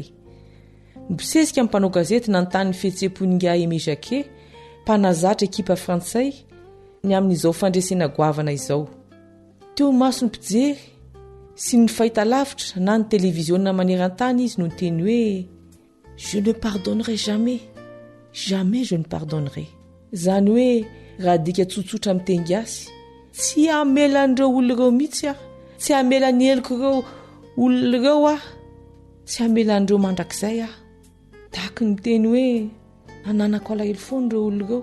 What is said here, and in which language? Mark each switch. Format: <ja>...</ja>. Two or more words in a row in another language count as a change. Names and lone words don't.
<mg>Mibosesika amin'ny mpanao gazety nanontany ny fihetseham-poninga Aimé Jacquet, mpanazatra ekipa frantsay ny amin'izao fandresena goavana izao. Teo maso ny mpijery sy ny fahitalavitra na ny televiziona maneran-tany izy no teny hoe</mg> <fr>je ne pardonnerai jamais, jamais je ne pardonnerai.</fr> <mg>Zany hoe raha dika tsotsotra amin'ny teny gasy, tsy amelan'ireo olona ireo mihitsy aho, tsy amelan'ny heliko ireo olona ireo aho, tsy amelan'ireo mandrakizay aho. Tahaka ny teny hoe ananako alahelo foana ireo olona ireo.</mg>